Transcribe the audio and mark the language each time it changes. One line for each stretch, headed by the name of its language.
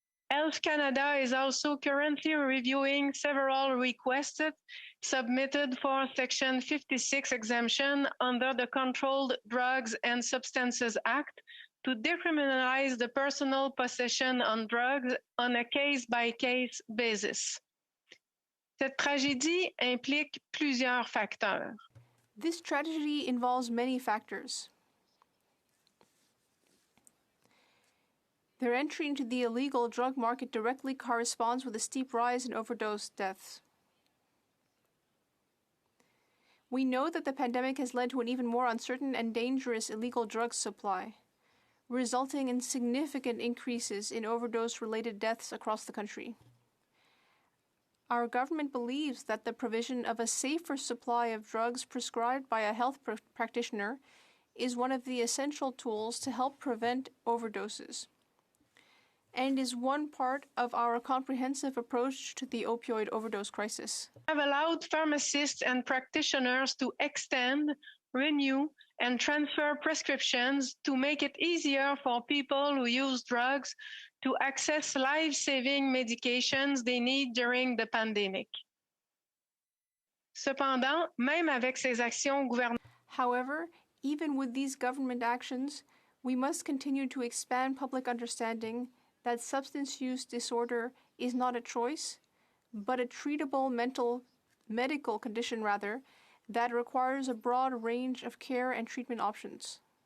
English: Health Canada is also currently reviewing several requests submitted for Section 56 exemption under the Controlled Drugs and Substances Act to decriminalize the personal possession on drugs on a case-by-case basis.
French: Cette tragédie implique plusieurs facteurs.
English: This tragedy involves many factors. Their entry into the illegal drug market directly corresponds with a steep rise in overdose deaths. We know that the pandemic has led to an even more uncertain and dangerous illegal drug supply, resulting in significant increases in overdose-related deaths across the country. Our government believes that the provision of a safer supply of drugs prescribed by a health practitioner is one of the essential tools to help prevent overdoses, and is one part of our comprehensive approach to the opioid overdose crisis. We have allowed pharmacists and practitioners to extend, renew, and transfer prescriptions to make it easier for people who use drugs to access life-saving medications they need during the pandemic.
French: Cependant, même avec ces actions gouvernementales,
English: however, even with these government actions, we must continue to expand public understanding that substance use disorder is not a choice, but a treatable medical condition that requires a broad range of care and treatment options.